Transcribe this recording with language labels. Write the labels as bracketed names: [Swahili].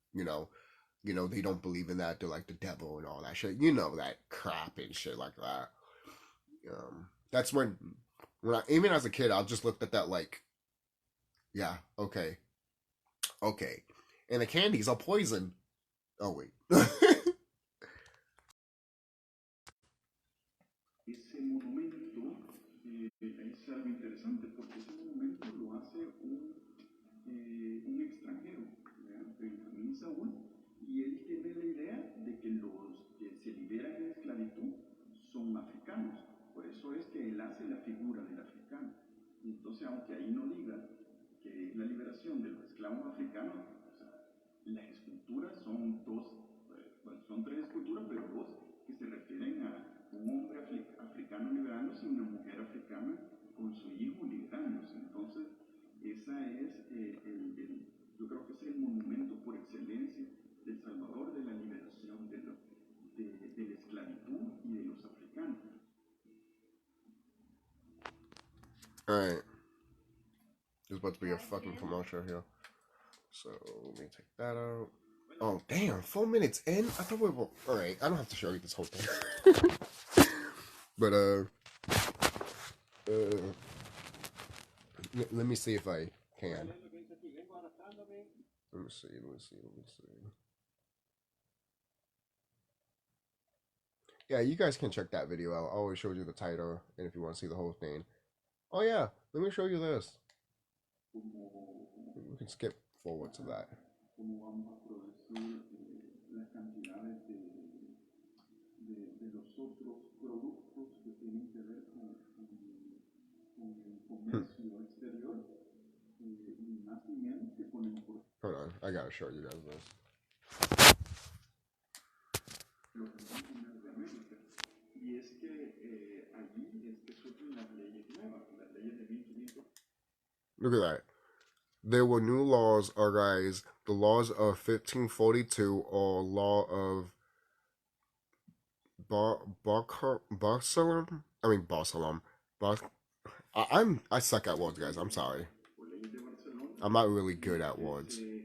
[English] You know, they don't believe in that. They're like the devil and all that shit. You know, that crap and shit like that. That's when I, even as a kid, I just looked at that like, yeah, okay. And the candies are poison. Oh wait. [Spanish] Ese monumento es algo interesante porque ese monumento lo hace un extranjero, Benjamín Saúl, y él tiene la idea de que los que se liberan en esclavitud son africanos. Por eso es que él hace la figura del africano. Entonces, aunque ahí no diga que es la liberación de los esclavos africanos, o sea, las esculturas son son tres esculturas, pero dos que se refieren a un hombre africano liberándose y una mujer africana con su hijo liberándose. Entonces, esa es yo creo que es el monumento por excelencia del Salvador de la liberación de la esclavitud y de los africanos. [English] Alright. There's about to be a fucking commercial here. So let me take that out. Oh damn, 4 minutes in? I thought we were alright, I don't have to show you this whole thing. But let me see if I can. Let me see. Yeah, you guys can check that video out. I always showed you the title, and if you want to see the whole thing. Oh yeah, let me show you this. We can skip forward to that. [Spanish] De los otros productos que tienen que ver con el comercio exterior, ni más ni menos que con la importación. [English] Hold on, I gotta show you guys this. [Spanish] De América. Y es que allí es que surgen las leyes nuevas, las leyes de 1500. [English] Look at that. There were new laws, guys. The laws of 1542 or law of Barcelona. I mean Barcelona. I suck at words, guys. I'm sorry. I'm not really good at words.